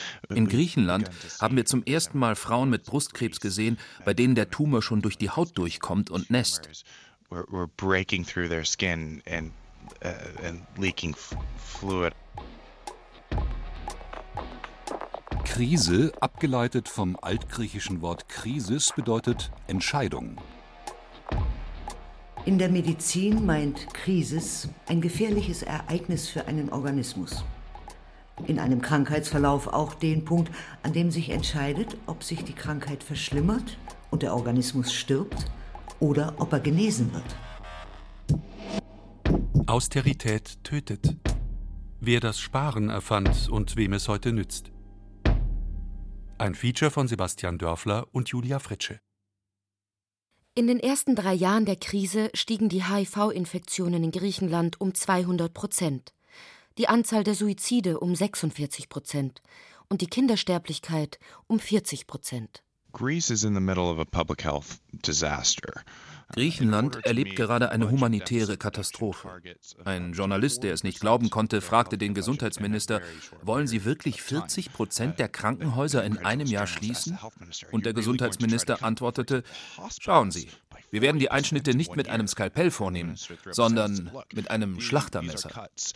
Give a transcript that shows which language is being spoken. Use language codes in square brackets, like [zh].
[de] In Griechenland haben wir zum ersten Mal Frauen mit Brustkrebs gesehen, bei denen der Tumor schon durch die Haut durchkommt und nässt. [en] We're breaking through their skin and leaking fluid. [de] Krise, abgeleitet vom altgriechischen Wort Krisis, bedeutet Entscheidung. In der Medizin meint Krisis ein gefährliches Ereignis für einen Organismus. In einem Krankheitsverlauf auch den Punkt, an dem sich entscheidet, ob sich die Krankheit verschlimmert und der Organismus stirbt oder ob er genesen wird. Austerität tötet. Wer das Sparen erfand und wem es heute nützt. Ein Feature von Sebastian Dörfler und Julia Fritsche. In den ersten 3 Jahren der Krise stiegen die HIV-Infektionen in Griechenland um 200%, die Anzahl der Suizide um 46% und die Kindersterblichkeit um 40%. [en] Greece is in the middle of a public health disaster. [de] Griechenland erlebt gerade eine humanitäre Katastrophe. Ein Journalist, der es nicht glauben konnte, fragte den Gesundheitsminister, wollen Sie wirklich 40% der Krankenhäuser in einem Jahr schließen? Und der Gesundheitsminister antwortete, schauen Sie, wir werden die Einschnitte nicht mit einem Skalpell vornehmen, sondern mit einem Schlachtermesser.